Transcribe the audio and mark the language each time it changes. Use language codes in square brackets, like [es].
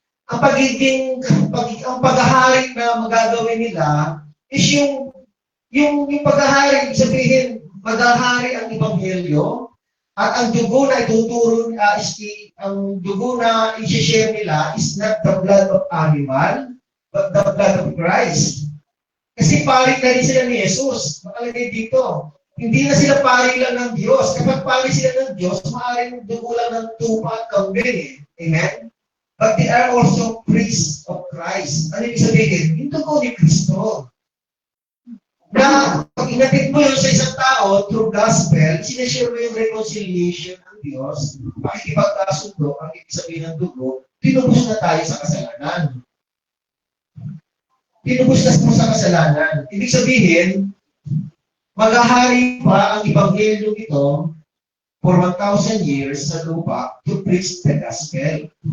[tl] Ang paghahari na magagawin nila is yung paghahari, sabihin, maghahari ang Ebanghelyo at ang dugo na ituturo ang dugo na i-share nila [en] is not the blood of animal, but the blood of Christ. [tl] Kasi pari na rin sila ni Jesus. Makalagay dito. Hindi na sila pari lang ng Diyos. Kapag pari sila ng Diyos, maaaring dugo lang ng tupa at kambing. Amen? [en] But they are also priests of Christ. [tl] Ano ibig sabihin? Yung dugo ni Kristo. Na pag inatid mo yun sa isang tao through gospel, sinashare mo yung reconciliation ng Diyos, makikipagkasundo, ang ibig sabihin ng dugo, tinubos na tayo sa kasalanan. Tinubos na mo sa kasalanan. Ibig sabihin, maghahari pa ang Ebanghelyo ito for 1,000 years sa lupa [en] to preach the gospel.